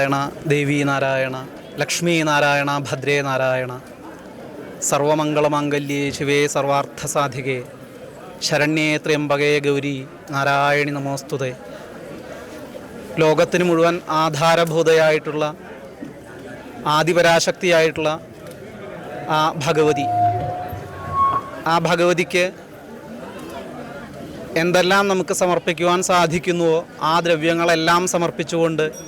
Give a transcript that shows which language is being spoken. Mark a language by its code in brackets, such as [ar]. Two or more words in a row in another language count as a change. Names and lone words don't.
[sa] ದೇವಿ ನಾರಾಯಣ, ಲಕ್ಷ್ಮೀ ನಾರಾಯಣ, ಭದ್ರೇ ನಾರಾಯಣ, ಸರ್ವಮಂಗಳಮಾಂಗಲ್ಯೇ ಶಿವೇ ಸರ್ವಾರ್ಥಸಾಧಿಕೆ, ശരണ്യേ ത്രയംബകേ ഗൗരി നാരായണി നമോസ്തുതേ. [ml] ലോകത്തിന് മുഴുവൻ ആധാരഭൂതയായിട്ടുള്ള ആദിപരാശക്തിയായിട്ടുള്ള ആ ഭഗവതിക്ക് എന്തെല്ലാം നമുക്ക് സമർപ്പിക്കുവാൻ സാധിക്കുന്നുവോ ആ ദ്രവ്യങ്ങളെല്ലാം സമർപ്പിച്ചുകൊണ്ട്